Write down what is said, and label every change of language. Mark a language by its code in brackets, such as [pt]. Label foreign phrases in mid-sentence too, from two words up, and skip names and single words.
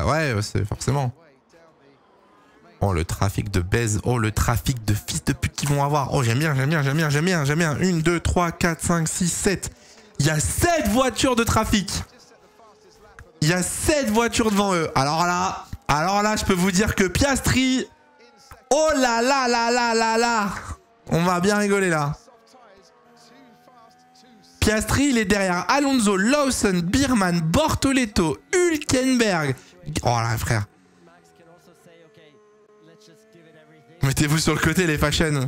[fr] Ouais, c'est forcément. Oh, le trafic de baise. Oh, le trafic de fils de pute qu'ils vont avoir. Oh, j'aime bien. 1, 2, 3, 4, 5, 6, 7. Il y a 7 voitures de trafic. Il y a 7 voitures devant eux. Alors là, je peux vous dire que Piastri... Oh là là là là là là. On va bien rigoler là. Piastri, il est derrière Alonso, Lawson, Biermann, Bortoleto, Hülkenberg. Oh là, frère. Mettez-vous sur le côté, les fashion.